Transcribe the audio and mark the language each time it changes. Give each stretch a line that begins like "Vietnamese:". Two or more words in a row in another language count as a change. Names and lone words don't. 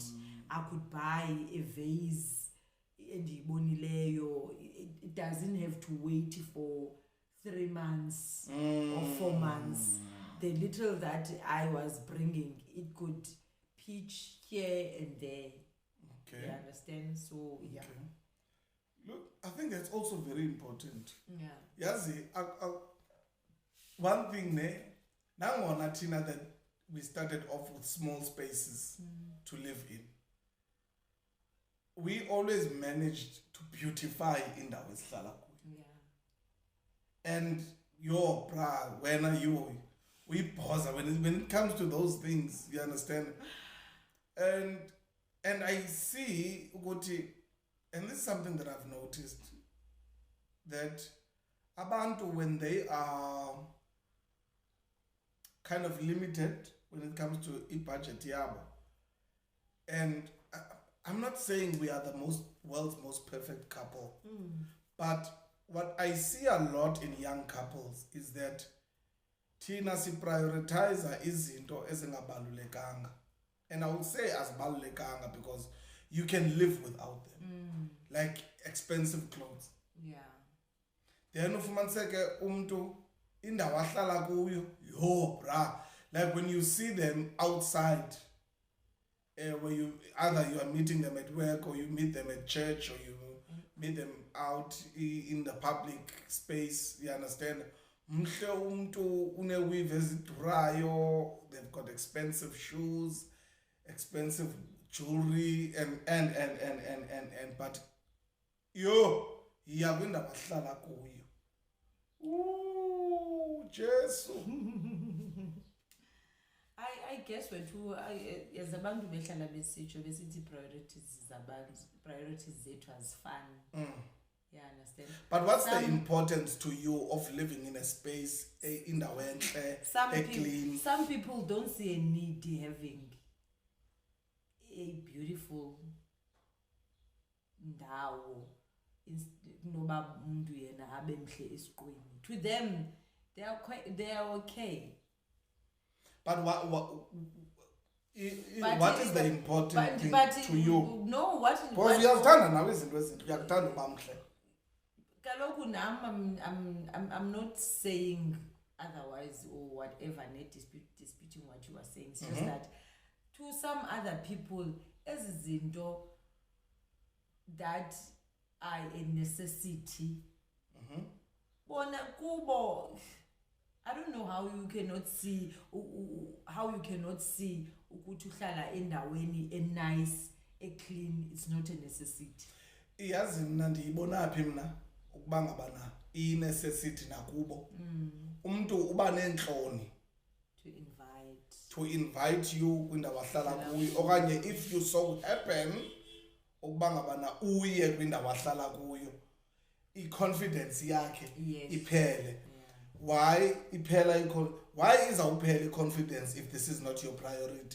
English: I could buy a vase and it doesn't have to wait for 3 months or 4 months. the little that I was bringing, it could pitch here and there. Okay. You understand? So yeah. Okay. Look, I think that's also very important. Yeah. Yazi, one thing there,
Xhosa: nangona thina
English: that we started off with small spaces to live in. We always managed to beautify
Xhosa: indawo esihlala kuyo.
English: Yeah. And your bra, when are you? We pause when it comes to those things, you understand? And I see ukuthi, and this is something that I've noticed, that abantu, when they are kind of limited when it comes to budget yabo, and I'm not saying we are the world's most perfect couple, but what I see a lot in young couples is that
Xhosa: thina si prioritize izinto ezingabalulekanga,
English: and I would say azibalulekanga because you can live without them, like expensive clothes. Yeah.
Xhosa: Then ufumaniseke umntu indawo ahlala kuyo, yo bra,
English: like when you see them outside, where you either you are meeting them at work or you meet them at church or you meet them out in the public space, you understand?
Xhosa: Mhle umntu uneweave ezidurayo,
English: they've got expensive shoes, expensive jewelry, and but yo
Xhosa: iya kwindawo ahlala kuyo. Ooh, Jesu.
English: I guess
Xhosa: wethu as abantu behlala besitsho besithi priorities zethu azifani.
English: Yeah, understand. But what's the importance to you of living in a space
Xhosa: indawo enhle,
English: clean? Some people don't see a need having a beautiful ndawo
Xhosa: noba umuntu yena abe mhle esiqweni.
English: To them, they are okay. But what is the important thing to you? No, what?
Xhosa: Because uyathanda nawe izinto ezinto, uyakuthanda uba mhle.
English: Kaloku I'm not saying otherwise or whatever, not disputing what you are saying. It's just that to some other people, ezizinto that are a necessity.
Xhosa: Bona kubo,
English: I don't know how you cannot see
Xhosa: ukuthi uhlala endaweni
English: nice, clean. It's not a necessity.
Xhosa: Iyazi mina ndiyibona phi mina ukuba ngabana i-necessity nakubo. Umuntu uba nenhloni
English: to invite you
Xhosa: kwindawo ahlala kuyo, okanye
English: if you so happen
Xhosa: ukuba ngabana uye kwindawo ahlala kuyo, i-confidence yakhe iphele.
English: Why iphela why
Xhosa: izawuphela i-confidence
English: if this is not your priority?